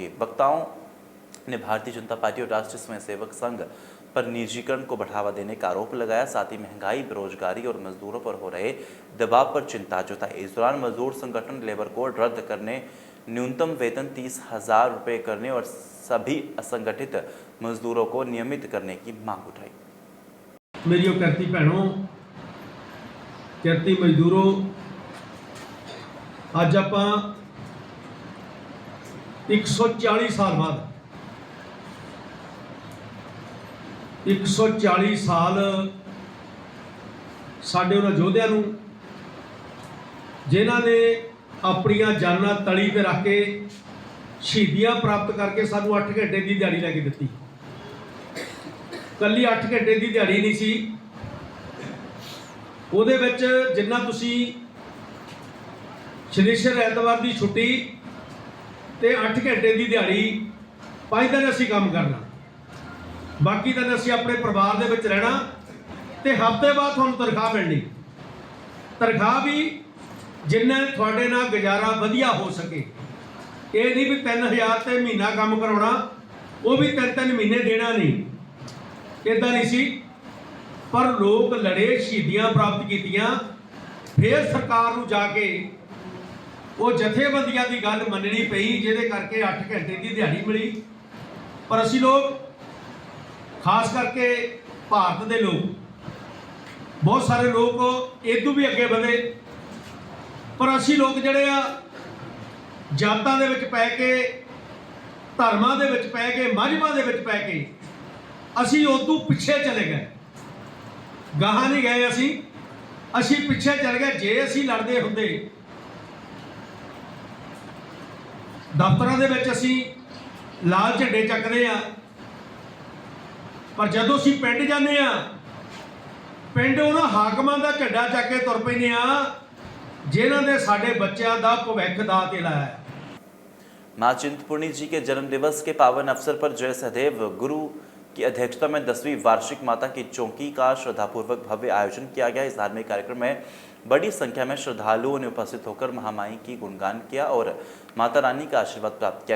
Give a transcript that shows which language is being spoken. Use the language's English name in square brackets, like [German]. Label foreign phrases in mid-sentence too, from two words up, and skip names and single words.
[Hindi] वक्ताओं ने भारतीय जनता पार्टी और राष्ट्रीय स्वयंसेवक संघ पर निजीकरण को बढ़ावा देने का आरोप लगाया, साथ ही महंगाई, बेरोजगारी और मजदूरों पर हो रहे दबाव पर चिंता जताई। इस दौरान मजदूर संगठन लेबर कोड रद्द करने, न्यूनतम वेतन 30,000 रुपये करने और सभी असंगठित मजदूरों को नियमित करने की मांग उठाई। [Punjabi] ਮੇਰੀ ਕਿਰਤੀ ਭੈਣੋਂ, ਕਿਰਤੀ ਮਜ਼ਦੂਰੋਂ, ਅੱਜ ਆਪ 140 ਸਾਲ ਬਾਅਦ 140 ਸਾਲ ਸਾਡੇ ਉਨ੍ਹਾਂ ਯੋਧਿਆਂ ਨੂੰ ਜਿਨ੍ਹਾਂ ਨੇ ਆਪਣੀਆਂ ਜਾਨਾਂ ਤਲੀ ਤੇ ਰੱਖ ਕੇ ਸ਼ਹੀਦੀਆਂ ਪ੍ਰਾਪਤ ਕਰਕੇ ਸਾਨੂੰ 8 ਘੰਟੇ ਕੀ ਦਿਹਾੜੀ ਲੈਕੇ ਦਿੱਤੀ। ਕੱਲੀ 8 ਘੰਟੇ ਕੀ ਦਿਹਾੜੀ ਨਹੀਂ ਸੀ, ਉਹਦੇ ਵਿੱਚ ਜਿੰਨਾ ਤੁਸੀਂ ਸ਼ਨੀਚਰ ਐਤਵਾਰ ਦੀ ਛੁੱਟੀ ਤੇ 8 ਘੰਟੇ ਦੀ ਦਿਹਾੜੀ 5 ਦਿਨ ਅਸੀਂ ਕੰਮ ਕਰਨਾ, ਬਾਕੀ ਦਿਨ ਅਸੀਂ ਆਪਣੇ ਪਰਿਵਾਰ ਦੇ ਵਿੱਚ ਰਹਿਣਾ ਤੇ ਹਫ਼ਤੇ ਬਾਅਦ ਤੁਹਾਨੂੰ ਤਨਖਾਹ ਮਿਲਣੀ। ਤਨਖਾਹ ਵੀ ਜਿੰਨਾ ਤੁਹਾਡੇ ਨਾਲ ਗੁਜ਼ਾਰਾ ਵਧੀਆ ਹੋ ਸਕੇ। ਇਹ ਨਹੀਂ ਵੀ 3000 ਤੇ ਮਹੀਨਾ ਕੰਮ ਕਰਾਉਣਾ, ਉਹ ਵੀ 3-3 ਮਹੀਨੇ ਦੇਣਾ ਨਹੀਂ, ਇਦਾਂ ਨਹੀਂ ਸੀ। ਪਰ ਲੋਕ ਲੜੇ, ਸ਼ਹੀਦੀਆਂ ਪ੍ਰਾਪਤ ਕੀਤੀਆਂ, ਫਿਰ ਸਰਕਾਰ ਨੂੰ ਜਾਕੇ ਵੋ ਜਥੇਬੰਦੀਆਂ ਕੀ ਗੱਲ ਮੰਨਣੀ ਪਈ, ਜਿਹਦੇ ਕਰਕੇ 8 ਘੰਟੇ ਕੀ ਦਿਹਾੜੀ ਮਿਲੀ। ਪਰ ਅਸੀਂ ਲੋਕ ਖਾਸ ਕਰਕੇ ਭਾਰਤ ਕੇ ਲੋਕ ਬਹੁਤ ਸਾਰੇ ਲੋਕ ਇਦੋਂ ਵੀ ਅੱਗੇ ਵਧੇ, ਪਰ ਅਸੀਂ ਲੋਕ ਜਿਹੜੇ ਆ ਜਾਤਾਂ ਦੇ ਵਿੱਚ ਪੈ ਕੇ, ਧਰਮਾਂ ਦੇ ਵਿੱਚ ਪੈ ਕੇ, ਮਜ਼ਹਬਾਂ ਦੇ ਵਿੱਚ ਪੈ ਕੇ ਅਸੀਂ ਉਦੋਂ ਪਿੱਛੇ ਚਲੇ ਗਏ, ਗਾਹਾਂ ਨਹੀਂ ਗਏ। ਅਸੀਂ ਪਿੱਛੇ ਚਲੇ ਗਏ। ਜੇ ਅਸੀਂ ਲੜਦੇ ਹੁੰਦੇ ਦਫ਼ਤਰਾਂ ਦੇ ਵਿੱਚ ਅਸੀਂ ਲਾਲ ਝੰਡੇ ਚੱਕਦੇ ਆ, ਪਰ ਜਦੋਂ ਅਸੀਂ ਪਿੰਡ ਜਾਂਦੇ ਆ, ਪਿੰਡ ਉਹਨਾਂ ਹਾਕਮਾਂ ਦਾ ਝੰਡਾ ਚੱਕ ਕੇ ਤੁਰ ਪੈਂਦੇ ਆ ਜਿਨ੍ਹਾਂ ਨੇ ਸਾਡੇ ਬੱਚੋਂ ਕਾ ਭਵਿੱਖ ਦਾਅ ਤੇ ਲਾਇਆ ਹੈ। [Hindi] मां चिंतपूर्णी जी के जन्म दिवस के पावन अवसर पर जय सहदेव गुरु की अध्यक्षता में 10वीं वार्षिक माता की चौकी का श्रद्धापूर्वक भव्य आयोजन किया गया। इस धार्मिक कार्यक्रम में बड़ी संख्या में श्रद्धालुओं ने उपस्थित होकर महामाई की गुणगान किया और माता रानी का आशीर्वाद प्राप्त किया।